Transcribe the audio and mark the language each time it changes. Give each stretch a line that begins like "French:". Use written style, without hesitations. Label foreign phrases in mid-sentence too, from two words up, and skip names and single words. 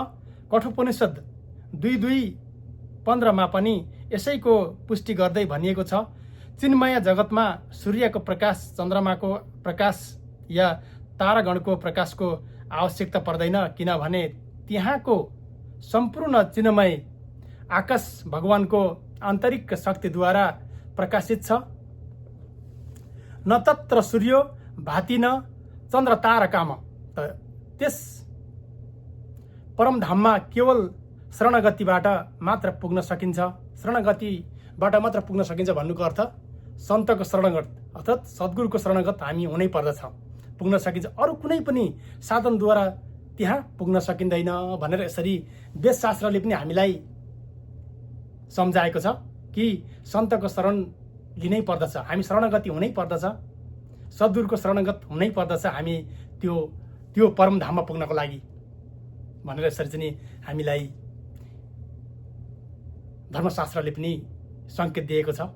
Nepali: कठोपनिषद 2:2-15 पनि यसैको पुष्टि गर्दै भनिएको छ, चिन्मय जगतमा सूर्यको प्रकाश, चन्द्रमाको प्रकाश या तारागणको प्रकाशको आवश्यकता पर्दैन, किनभने त्यहाँको सम्पूर्ण चिन्मय आकाश भगवानको आन्तरिक शक्तिद्वारा प्रकाशित छ।
Sanskrit: न तत्र सूर्यो भाति न चन्द्र तारकाम।
Nepali: त्यस परमधाममा केवल शरणगतिबाट मात्र पुग्न सकिन्छ। शरणगतिबाट मात्र पुग्न सकिन्छ भन्नुको अर्थ सन्तको शरणगत अर्थात् सद्गुरुको शरणगत हामी हुनै पर्दछ, पुग्न सकिन्छ। अरू कुनै पनि साधनद्वारा त्यहाँ पुग्न सकिँदैन भनेर यसरी वेदशास्त्रले पनि हामीलाई सम्झाएको छ कि सन्तको शरण लिनै पर्दछ, हामी शरणगति हुनै पर्दछ, सद्गुरुको शरणगत हुनै पर्दछ हामी त्यो परमधाममा पुग्नको लागि भनेर यसरी चाहिँ हामीलाई धर्मशास्त्रले पनि सङ्केत दिएको छ।